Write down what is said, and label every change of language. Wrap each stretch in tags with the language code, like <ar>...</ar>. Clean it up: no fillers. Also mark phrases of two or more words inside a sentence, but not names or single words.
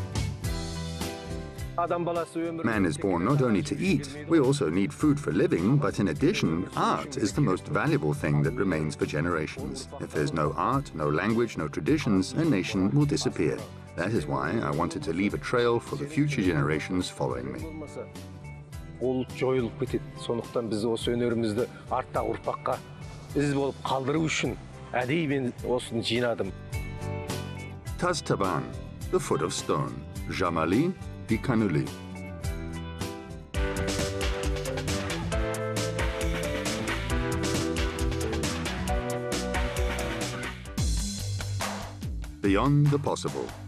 <en>Man is born not only to eat, we also need food for living, but in addition, art is the most valuable thing that remains for generations. If there's no art, no language, no traditions, a nation will disappear. That is why I wanted to leave a trail for the future generations following me.</en> <kk>Ол жойылып кетеді. Сондықтан біз осы өнерімізді арттағы ұрпаққа із болып қалдыру үшін әдейі мен осыны жинадым.</kk> <en>Taz Taban, the foot of stone. Jamali di Kanuli. Beyond the possible.</en>